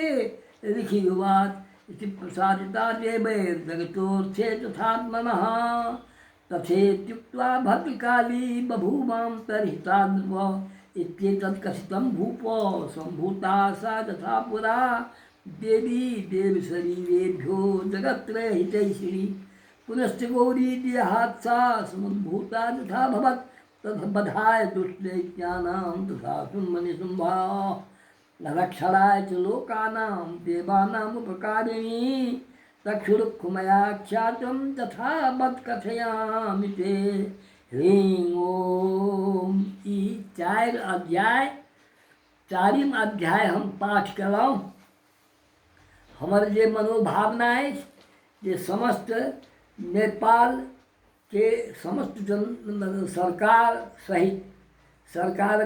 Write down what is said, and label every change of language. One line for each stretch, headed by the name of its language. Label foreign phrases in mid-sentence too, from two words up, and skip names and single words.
Sanskrit: ऋषियुवाच इति प्रसादिता देवैर्जगतोऽर्थे तथात्मनः तथेत्युक्त्वा भद्रकाली बभूवां तर्हिता नृप इत्येतत् कथितं भूप सम्भूता सा तथा पुरा देवी देवशरीरेभ्यो जगत्त्रयहितैषिणी पुनश्च गौरी देहात् सा समुद्भूता तथा भवत् तद्बधाय दुष्टदैत्यानां तथा सुम्भनिशुम्भा लक्षणाय च लोकानां देवानामुपकारिणी चक्षुरुक्मया ख्यातं तथा वत् कथयामि ते ह्रीं ओम।
Maithili: ई 4 अध्याय 4वीं अध्याय हम पाठ कलहुँ। हमर जे मनोभावना अछि जे समस्त नेपाल के समस्त जन सरकार सहित सरकारक